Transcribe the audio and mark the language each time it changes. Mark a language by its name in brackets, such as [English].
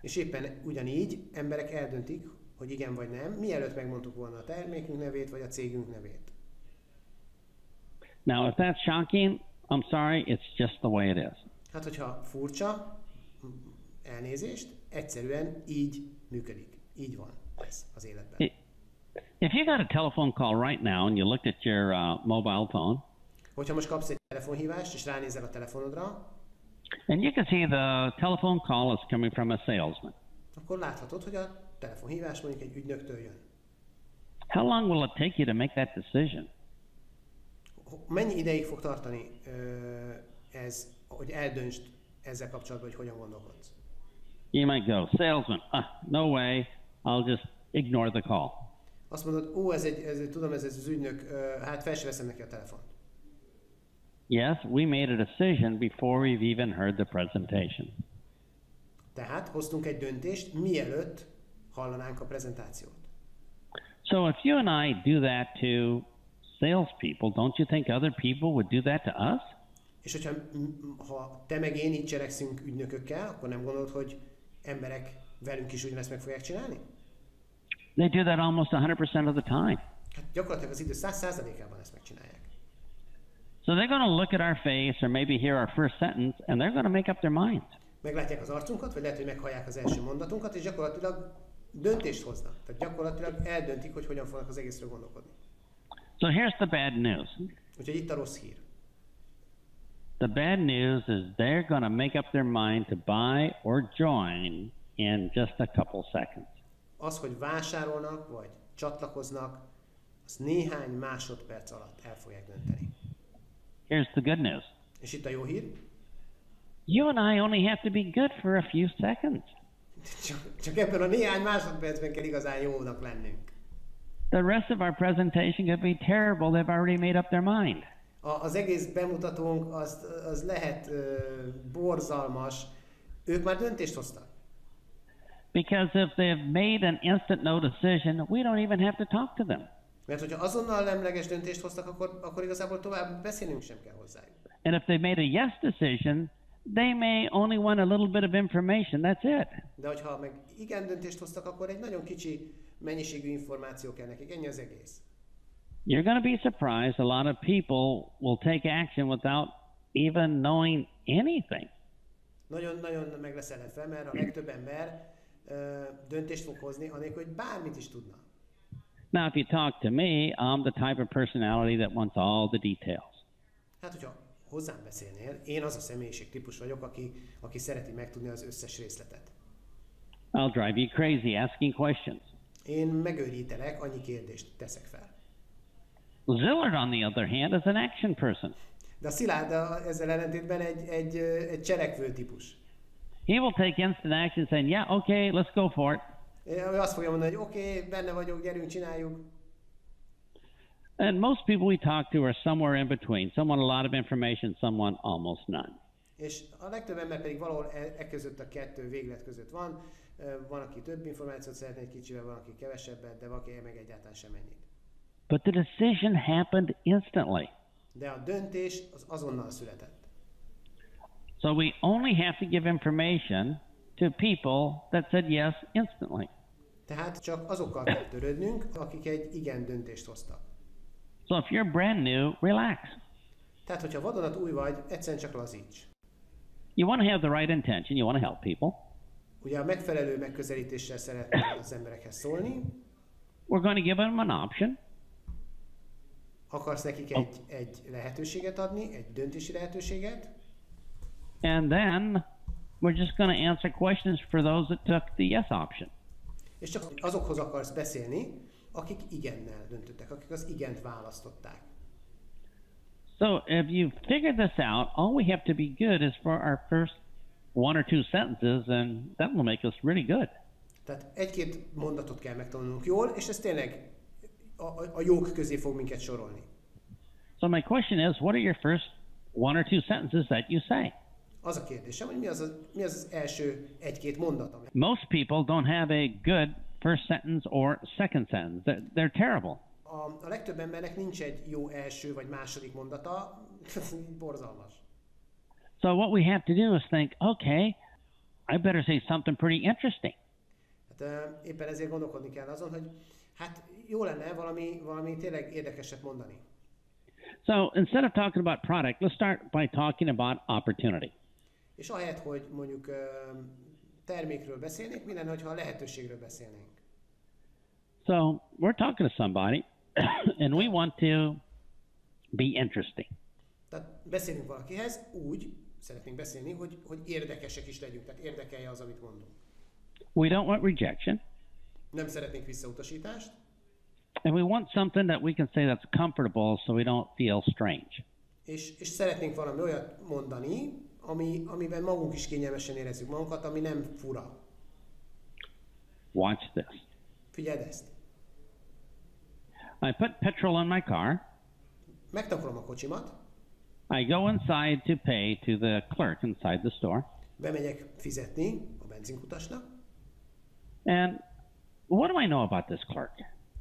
[Hungarian] És éppen ugyanígy emberek eldöntik, hogy igen vagy nem, mielőtt megmondtuk volna a termékünk nevét vagy a cégünk nevét. [English] Now, if that's shocking, I'm sorry, it's just the way it is. [Hungarian] Hát, hogyha furcsa, elnézést, egyszerűen így működik. Így van ez az életben. [English] If you got a telephone call right now and you looked at your mobile phone, [Hungarian] Hogyha most kapsz egy telefonhívást, és ránézel a telefonodra, [English] and you can see the telephone call is coming from a salesman, [Hungarian] akkor láthatod, hogy a telefonhívás mondjuk egy ügynöktől jön. [English] how long will it take you to make that decision? [Hungarian] Mennyi ideig fog tartani ez, hogy eldöntsd ezzel kapcsolatban, hogy hogyan gondolkodsz? [English] You might go, salesman, no way, I'll just ignore the call. [Hungarian] Azt mondod, tudom, ez az ügynök, hát fel sem veszem neki a telefont. [English] Yes, we made a decision before we've even heard the presentation. [Hungarian] Tehát hoztunk egy döntést, mielőtt hallanánk a prezentációt. [English] So if you and I do that to salespeople, don't you think other people would do that to us? [Hungarian] És hogyha ha te meg én így cselekszünk ügynökökkel, akkor nem gondolod, hogy emberek velünk is ugyanezt meg fogják csinálni? [English] They do that almost 100% of the time. [Hungarian] Hát gyakorlatilag az idő 100%-ában ezt megcsinálják. [English] So they're going to look at our face or maybe hear our first sentence and they're going to make up their mind. [Hungarian] Meglátják az arcunkat, vagy lehet, hogy meghallják az első mondatunkat, és gyakorlatilag döntést hoznak. Tehát gyakorlatilag eldöntik, hogy hogyan fognak az egészről gondolkodni. [English] So here's the bad news. [Hungarian] Úgyhogy itt a rossz hír. [English] The bad news is they're going to make up their mind to buy or join in just a couple seconds. [Hungarian] Az, hogy vásárolnak, vagy csatlakoznak, az néhány másodperc alatt el fogják dönteni. [English] Here's the good news. [Hungarian] És itt a jó hír. [English] You and I only have to be good for a few seconds. [Hungarian] Csak ebben a néhány másodpercben kell igazán jónak lennünk. [English] The rest of our presentation could be terrible. They've already made up their mind. [Hungarian] Az egész bemutatónk az lehet borzalmas. Ők már döntést hoztak. [English] Because if they've made an instant no decision, we don't even have to talk to them. [Hungarian] Mert hogyha azonnal nemleges döntést hoztak, akkor igazából tovább beszélnünk sem kell hozzájuk. [English] And if they've made a yes decision, they may only want a little bit of information. That's it. [Hungarian] De hogyha meg igen döntést hoztak, akkor egy nagyon kicsi mennyiségű információ kell nekik. Ennyi az egész. [English] You're going to be surprised. A lot of people will take action without even knowing anything. [Hungarian] Nagyon meg lesz lepve, mert a legtöbb ember döntést fog hozni, anélkül, hogy bármit is tudna. [English] Now, if you talk to me, I'm the type of personality that wants all the details. [Hungarian] Hát, hogyha hozzám beszélnél, én az a személyiségtípus vagyok, aki szereti megtudni az összes részletet. [English] I'll drive you crazy asking questions. [Hungarian] Én megőrítelek, annyi kérdést teszek fel. [English] Zillard, on the other hand, is an action person. [Hungarian] De a Szilárd ezzel ellentétben egy cselekvő típus. [English] He will take instant action saying, yeah, okay, let's go for it. [Hungarian] Ő azt fogja mondani, hogy oké, benne vagyok, gyerünk, csináljuk. [English] And most people we talk to are somewhere in between. Someone a lot of information, someone almost none. [Hungarian] És a legtöbb ember pedig valahol között a kettő véglet között van. Van, aki több információt szeretne egy kicsivel, van, aki kevesebbet, de valaki meg egyáltalán sem ennyit. [English] But the decision happened instantly. [Hungarian] De a döntés az azonnal született. [English] So we only have to give information to people that said yes instantly. [Hungarian] Tehát csak azokkal kell törődnünk, akik egy igen döntést hoztak. [English] So if you're brand new, relax. [Hungarian] Tehát, hogyha vadonatúj vagy, egyszerűen csak lazíts. [English] You want to have the right intention, you want to help people. [Hungarian] Ugye a megfelelő megközelítéssel szeretnél az emberekhez szólni. [English] We're going to give them an option. [Hungarian] Akarsz nekik egy lehetőséget adni, egy döntési lehetőséget. [English] And then we're just going to answer questions for those that took the yes option. [Hungarian] És csak azokhoz akarsz beszélni, akik igennel döntöttek, akik az igent választották. [English] So if you figure this out, all we have to be good is for our first one or two sentences, and that will make us really good. [Hungarian] Tehát egy-két mondatot kell megtanulnunk jól, és ez tényleg a jók közé fog minket sorolni. [English] So my question is, what are your first one or two sentences that you say? [Hungarian] Az a kérdésem, hogy mi az első egy-két mondat, ami... [English] Most people don't have a good first sentence or second sentence. They're terrible. [Hungarian] A legtöbb embernek nincs egy jó első vagy második mondata, borzalmas. [English] So what we have to do is think, okay, I better say something pretty interesting. [Hungarian] Hát éppen ezért gondolkodni kell azon, hogy hát jó lenne valami tényleg érdekeset mondani. [English] So instead of talking about product, let's start by talking about opportunity. [Hungarian] És ahelyett, hogy mondjuk termékről beszélnénk, mi lenne, ha a lehetőségről beszélnénk? [English] So we're talking to somebody, and we want to be interesting. [Hungarian] Tehát beszélünk valakihez, úgy szeretnénk beszélni, hogy érdekesek is legyünk, tehát érdekelje az, amit mondunk. [English] We don't want rejection. [Hungarian] Nem szeretnénk visszautasítást. [English] And we want something that we can say that's comfortable so we don't feel strange. [Hungarian] És szeretnénk valami olyat mondani, amiben magunk is kényelmesen érezzük magunkat, ami nem fura. [English] Watch this. [Hungarian] Figyeld ezt. [English] I put petrol in my car. [Hungarian] Megtankolom a kocsimat. [English] I go inside to pay to the clerk inside the store. [Hungarian] Bemegyek fizetni a benzinkutasnak. [English] And what do I know about this clerk?